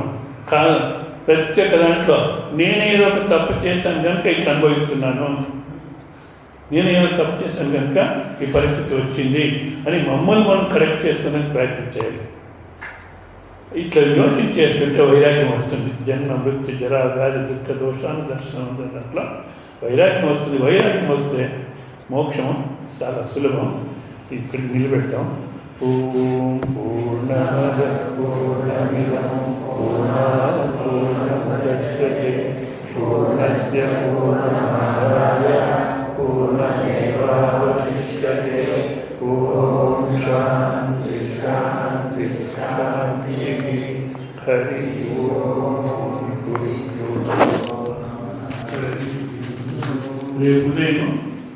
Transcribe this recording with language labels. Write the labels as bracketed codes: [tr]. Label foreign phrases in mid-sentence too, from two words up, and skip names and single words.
[te] కాదు ప్రత్యేక దాంట్లో నేనేదో ఒక తప్పు చేశాను కనుక ఇట్లా అనుభవిస్తున్నాను, నేనేదో తప్పు చేశాను కనుక ఈ పరిస్థితి వచ్చింది అని మమ్మల్ని మనం కరెక్ట్ చేసుకోవడానికి ప్రయత్నం చేయాలి. ఇట్లా యోచన చేసుకుంటే వైరాగ్యం వస్తుంది. [sa] జన్మ మృత్యు జరా వ్యాధి దుఃఖ దోషాను దర్శనం [te] అట్లా వైరాగ్యం వస్తుంది. వైరాగ్యం వస్తే మోక్షం చాలా సులభం. ఇక్కడ నిలబెడతాం. [sa] ఓం పూర్ణమద పూర్ణమిదం పూర్ణాత్ పూర్ణముదచ్యతే పూర్ణస్య పూర్ణమాదాయ పూర్ణమేవావశిష్యతే. ఓం శాంతి శాంతి శాంతి. హరి ఓం. [te] రేపు ఉదయం